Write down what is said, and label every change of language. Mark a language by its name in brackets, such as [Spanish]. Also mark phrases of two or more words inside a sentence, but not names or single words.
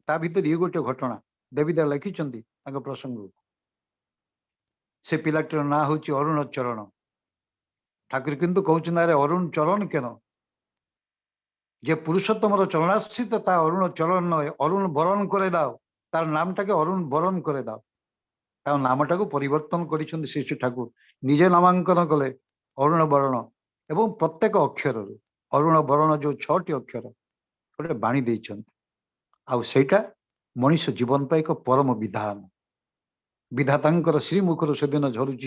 [Odia] ତା ଭିତରେ ଇଏ ଗୋଟେ ଘଟଣା ଦେବୀଦା ଲେଖିଛନ୍ତି ତାଙ୍କ ପ୍ରସଙ୍ଗକୁ। ସେ ପିଲାଟିର ନାଁ ହଉଛି ଅରୁଣ ଚରଣ। ଠାକୁର କିନ୍ତୁ କହୁଛନ୍ତି ଆରେ ଅରୁଣ ଚରଣ କେନ? ଯେ ପୁରୁଷୋତ୍ତମର ଚରଣାଶ୍ରିତ ତା ଅରୁଣ ଚରଣ ନଏ, ଅରୁଣ ବରଣ [Bangla] করে দাও। তার নামটাকে অরুণ বরণ করে দাও। তার নামটাକୁ [Odia] ପରିବର୍ତ୍ତନ କରିଛନ୍ତି ଶ୍ରୀ ଶ୍ରୀ ଠାକୁର। ନିଜେ ନାମାଙ୍କନ କଲେ ଅରୁଣ ବରଣ ଏବଂ ପ୍ରତ୍ୟେକ ଅକ୍ଷରରୁ ଅରୁଣ ବରଣ ଯୋଉ 6ଟି ଅକ୍ଷର ଗୋଟେ ବାଣୀ ଦେଇଛନ୍ତି। ଆଉ ସେଇଟା ମଣିଷ ଜୀବନ ପାଇଁ ଏକ ପରମ ବିଧାନ। ବିଧାତାଙ୍କର ଶ୍ରୀମୁଖରୁ ସେଦିନ ଝରୁଛି।